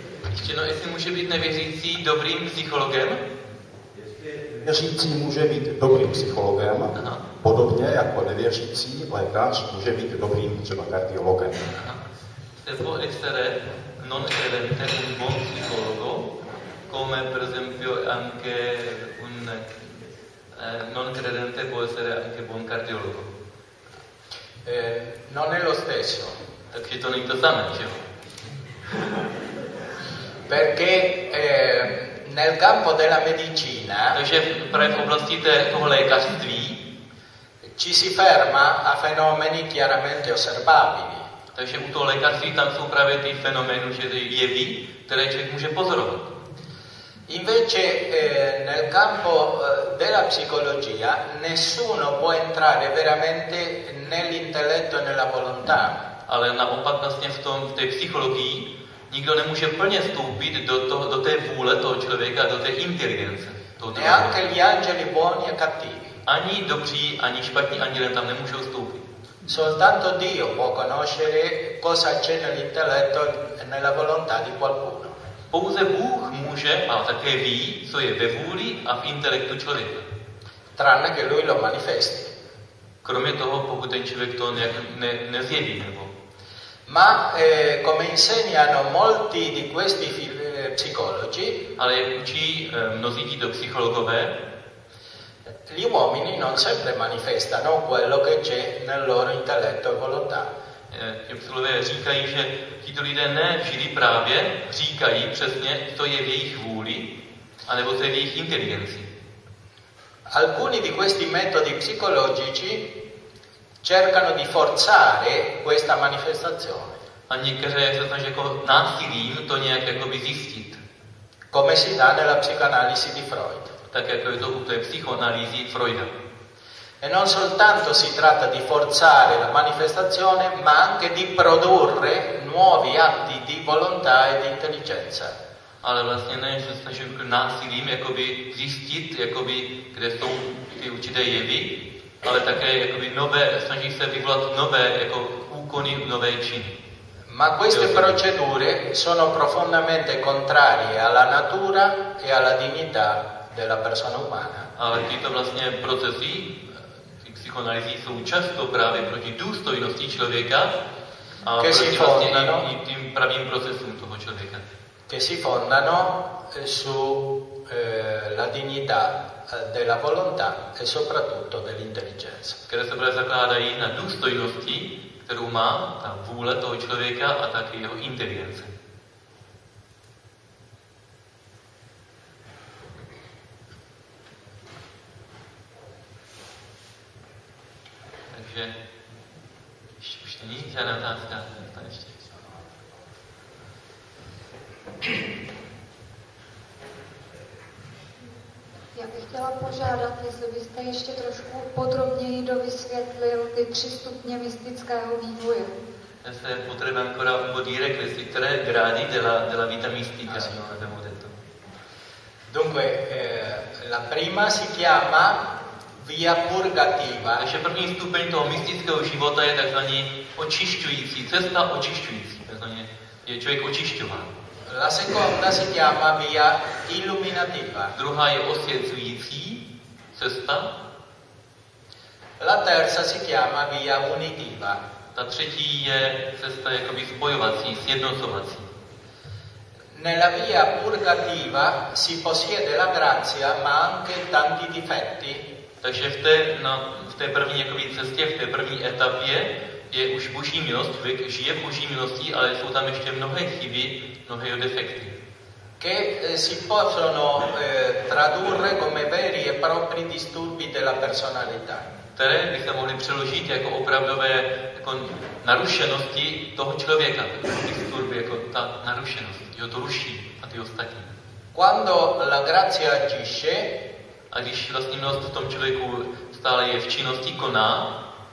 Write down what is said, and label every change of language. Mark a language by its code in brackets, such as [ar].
[cs] Ještě no, jestli může být nevěřící dobrým psychologem? Nevěřící může být dobrým psychologem, podobně jako nevěřící lékař může být dobrým třeba kardiologem. [it] Sebo essere non credente un buon psicologo, come per esempio anche un non credente può essere anche buon cardiologo. Non è lo stesso. [cs] Takže to není to samé, že jo? [it] Perché nel campo della medicina, [cs] takže právě v oblasti toho lékařství, [it] ci si ferma a fenomeni chiaramente osservabili. [cs] Takže u toho lékařství tam jsou právě ty fenomény, že ty jevy, které člověk může pozorovat. [it] Invece nel campo della psicologia nessuno può entrare veramente nell'intelletto e nella volontà. [cs] Ale naopak vlastně v tom, v té psychologii, nikdo nemůže plně vstoupit do té vůle toho člověka, do té inteligence. [it] Neanche gli angeli buoni e cattivi. [cs] Ani dobří, ani špatní anděle tam nemůžou vstoupit. [it] Soltanto Dio può conoscere cosa c'è nell'intelletto e nella volontà di qualcuno. [cs] Pouze Bůh může a také ví, co je ve vůli a v intelektu člověka. [it] Tranne che lui lo manifesti. [cs] Kromě toho, pokud ten člověk to nějak nezjeví, nebo. [it] Ma come insegnano molti di questi psicologi, [cs] ale jak učí mnozí tito psychologové, [it] gli uomini non sempre manifestano quello che c'è nel loro intelletto e volontà. [cs] Ti psychologové říkají, že tito lidé ne vždy právě říkají přesně, co je v jejich vůli, anebo co je v jejich inteligenci. [it] Alcuni di questi metodi psicologici cercano di forzare questa manifestazione. [cs] A někteří se snaží jako násilím to nějak jakoby zjistit. [it] Come si dà nella psicanalisi di Freud. [cs] Tak jako je to u té psychoanalýzy Freuda. [it] E non soltanto si tratta di forzare la manifestazione, ma anche di produrre nuovi atti di volontà e di intelligenza. [cs] Ale vlastně ne, že snažím k násilím jakoby zjistit, jakoby, kde jsou ty určité jevy, ale také jakoby nové, snaží se vyvolat nové jako úkony, nové činy. [it] Ma queste procedure sono profondamente contrarie alla natura e alla dignità della persona umana. [cs] Ale tyto vlastně procesy psychoanalýzy jsou často právě proti důstojnosti člověka a proti vlastně i tím pravým procesům toho člověka. [it] Che si fondano su la dignità della volontà e soprattutto dell'intelligenza. Che si [cs] zakládají na důstojnosti, kterou má ta vůle toho člověka a taky jeho inteligence. Takže ještě už není žádná otázka. Já bych chtěla požádat, jestli byste ještě trošku podrobněji dovysvětlil ty tři stupně mystického vývoje. Já se potřebuji akorát podírek, jestli které grády dela vita mystika. No, [it] dunque, la prima si chiama via purgativa. [cs] Takže první stupeň toho mystického života je takzvaný očišťující, cesta očišťující. Takzvaný je člověk očišťován. [it] La seconda si chiama via illuminativa. [cs] Druhá je osvěcující cesta. [it] La terza si chiama via unitiva. [cs] Ta třetí je cesta jakoby spojovací, sjednocovací. [it] Nella via purgativa si possiede la grazia, ma anche tanti difetti. [cs] Takže v té, v té první jakoby cestě, v té první etapě je už Boží milost, člověk žije v Boží milosti, ale jsou tam ještě mnohé chyby, mnohé defekty. [it] Che si possono tradurre come veri e propri disturbi della personalità. [cs] Které by se mohly přeložit jako opravdové jako narušenosti toho člověka. Disturbi jako ta narušenost, jeho to ruší a ty ostatní. [it] Quando la grazia agisce, [cs] a když vlastní milost v tom člověku stále je v činnosti, koná,